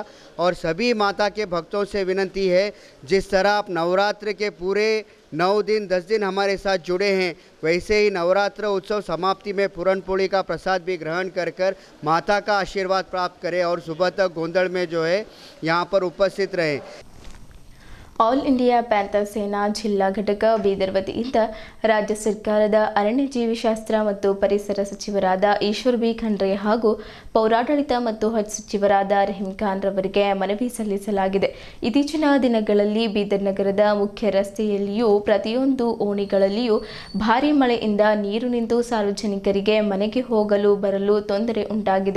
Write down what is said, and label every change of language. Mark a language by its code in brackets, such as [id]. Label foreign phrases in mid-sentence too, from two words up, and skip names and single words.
[hi] और सभी माता के भक्तों से विनती है, जिस तरह आप नवरात्र के पूरे 9 दिन 10 दिन हमारे साथ जुड़े हैं, वैसे ही नवरात्र उत्सव समाप्ति में पूरन पोली का प्रसाद भी ग्रहण कर माता का आशीर्वाद प्राप्त करें और सुबह तक गोंदल में जो है यहाँ पर उपस्थित रहें। [kn] ಆಲ್ ಇಂಡಿಯಾ ಪ್ಯಾಂಥರ್ ಸೇನಾ ಜಿಲ್ಲಾ ಘಟಕ ಬೀದರ್ ವತಿಯಿಂದ ರಾಜ್ಯ ಸರ್ಕಾರದ ಅರಣ್ಯ ಜೀವಿಶಾಸ್ತ್ರ ಮತ್ತು ಪರಿಸರ ಸಚಿವರಾದ ಈಶ್ವರ್ ಬಿ ಖಂಡ್ರೆ ಹಾಗೂ ಪೌರಾಡಳಿತ ಮತ್ತು ಹಜ್ ಸಚಿವರಾದ ರಹೀಂ ಖಾನ್ ರವರಿಗೆ ಮನವಿ ಸಲ್ಲಿಸಲಾಗಿದೆ. ಇತ್ತೀಚಿನ ದಿನಗಳಲ್ಲಿ ಬೀದರ್ ನಗರದ ಮುಖ್ಯ ರಸ್ತೆಯಲ್ಲಿಯೂ ಪ್ರತಿಯೊಂದು ಓಣಿಗಳಲ್ಲಿಯೂ ಭಾರೀ ಮಳೆಯಿಂದ ನೀರು ನಿಂತು ಸಾರ್ವಜನಿಕರಿಗೆ ಮನೆಗೆ ಹೋಗಲು ಬರಲು ತೊಂದರೆ ಉಂಟಾಗಿದೆ.